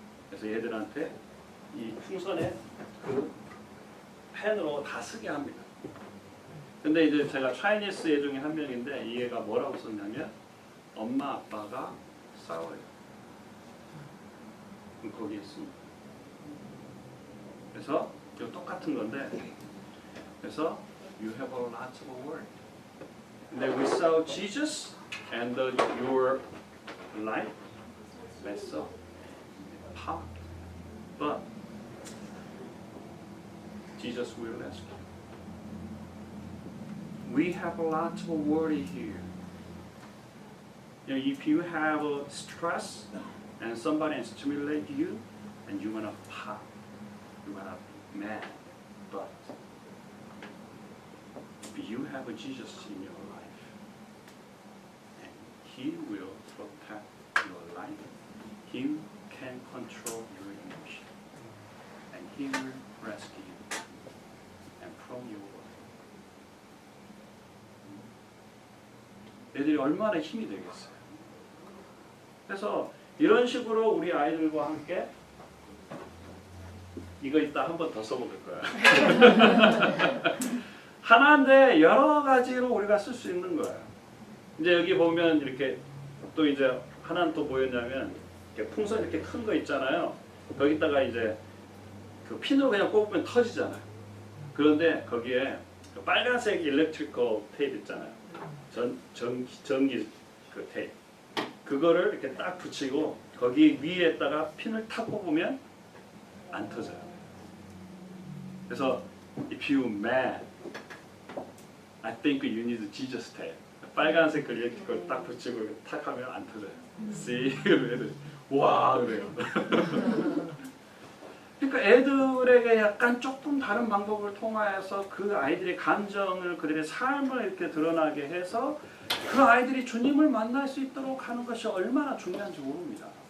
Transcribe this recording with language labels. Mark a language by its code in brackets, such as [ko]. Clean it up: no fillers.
[ko] 그래서 얘들한테 이 풍선에 그 펜으로 다 쓰게 합니다. 근데 이제 제가 차이니스 애 중에 한 명인데 이 애가 뭐라고 썼냐면 엄마 아빠가 싸워요. 그럼 거기에 씁니다. [en] 그래서 이거 똑같은 건데, 그래서 you have a lot of work. 근데 without Jesus and your life, that's a part. But Jesus will rescue. We have a lot of worry here. You know, if you have a stress and somebody stimulate you, and you wanna pop, you wanna be mad. But if you have a Jesus in your life, and He will protect your life, He can control your emotion, and He will rescue you and from your worry. [ko] 애들이 얼마나 힘이 되겠어요. 그래서 이런 식으로 우리 아이들과 함께 이거 이따 한 번 더 써먹을 거야. 하나인데 여러 가지로 우리가 쓸 수 있는 거예요. 이제 여기 보면 이렇게 또 이제 하나는 또 뭐였냐면 이렇게 풍선 이렇게 큰 거 있잖아요. 거기다가 이제 그 핀으로 그냥 꼽으면 터지잖아요. 그런데 거기에 그 빨간색 일렉트리컬 테이프 있잖아요. 전기 그 테이프. 그거를 이렇게 딱 붙이고 거기 위에다가 핀을 탁 꼽으면 안 터져요. [en] 그래서 if you mad, I think you need Jesus tape. [ko] 빨간색 일렉트리컬 딱 붙이고 이렇게 탁 하면 안 터져요. See? 애들 와 그래요. 그러니까 애들에게 약간 조금 다른 방법을 통하여서 그 아이들의 감정을, 그들의 삶을 이렇게 드러나게 해서 그 아이들이 주님을 만날 수 있도록 하는 것이 얼마나 중요한지 모릅니다.